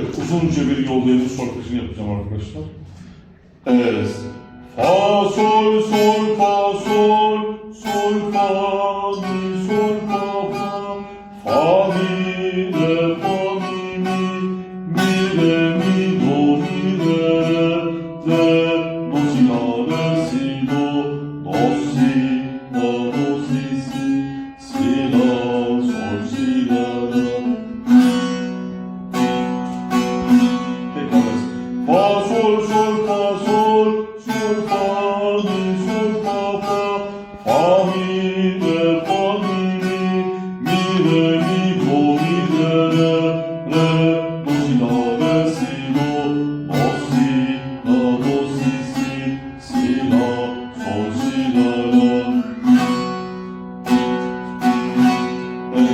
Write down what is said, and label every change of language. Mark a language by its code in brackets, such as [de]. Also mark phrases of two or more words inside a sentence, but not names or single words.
[tr] uzunca bir yoldayız. Şarkısını yapacağım arkadaşlar. Es. Fa, sol, sol, fa, sol, sol, fa, mi, sol, fa, fa, fa, mi, re, fa, mi, re, mi, do, mi, re, do, si, la, re, si, do, si, la, do, si, la, sol, si, la, la. Tekrar. Fa, sol, sol, fa, sol, sol, fa, mi, sol, fa, fa, fa, mi, re, fa, mi, re, mi, do, mi, re, do, si, la, re, si, do, si, la, sol, si, la, la. Evet.